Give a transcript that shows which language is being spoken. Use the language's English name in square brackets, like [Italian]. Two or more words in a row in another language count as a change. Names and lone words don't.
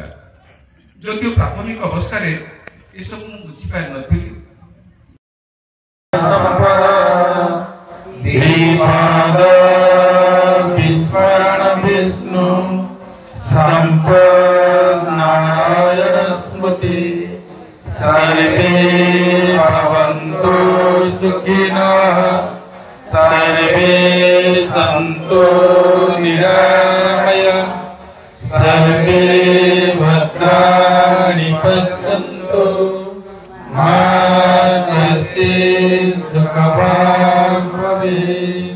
[Odia] ଯଦିଓ ପ୍ରାଥମିକ ଅବସ୍ଥାରେ ଏସବୁ ମୁଁ ବୁଝିପାରିନଥିଲି। ବିଷ୍ଣୁ ସମ୍ପନ୍ନାରାୟଣ ସ୍ମୃତି सर्वे [Sanskrit] भवन्तु सुखिनः सर्वे सन्तु निरामयाः सर्वे भद्राणि पश्यन्तु मा कश्चित् दुःखभाग् भवेत्।